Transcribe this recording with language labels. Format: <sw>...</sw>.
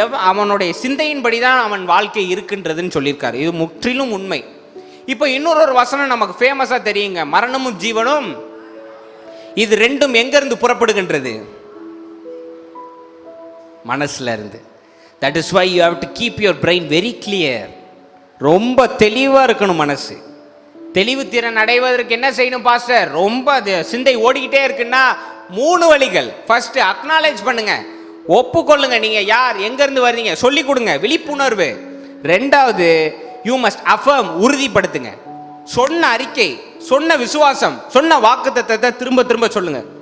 <ta>அவனுடைய சிந்தையின்படி தான் அவன் வாழ்க்கை இருக்கின்றதுன்னு சொல்லியிருக்காரு. இது முற்றிலும் உண்மை. இப்போ இன்னொரு வசனம் நமக்கு ஃபேமஸா தெரியுங்க, மரணமும் ஜீவனும். இது ரெண்டும் எங்க இருந்து புறப்படுகின்றது? மனசுல இருந்து.</ta> <en>That is why you have to keep your brain very clear.</en> <ta>ரொம்ப தெளிவா இருக்கணும் மனசு. தெளிவு திறன் அடைவதற்கு என்ன செய்யணும் பாஸ்டர்? ரொம்ப சிந்தை ஓடிக்கிட்டே இருக்குன்னா 3 வழிகள். ஃபர்ஸ்ட் அக்னாலேஜ் பண்ணுங்க, ஒப்புக்கொள்ளுங்க. நீங்க யார், எங்க இருந்து வர்றீங்க சொல்லி கொடுங்க, விழிப்புணர்வு. 2வது</ta> <en>you must affirm,</en> <ta>உறுதிப்படுத்துங்க. சொன்ன அறிக்கை, சொன்ன விசுவாசம், சொன்ன வாக்குத்தத்தத்தை திரும்ப திரும்ப சொல்லுங்க.</ta>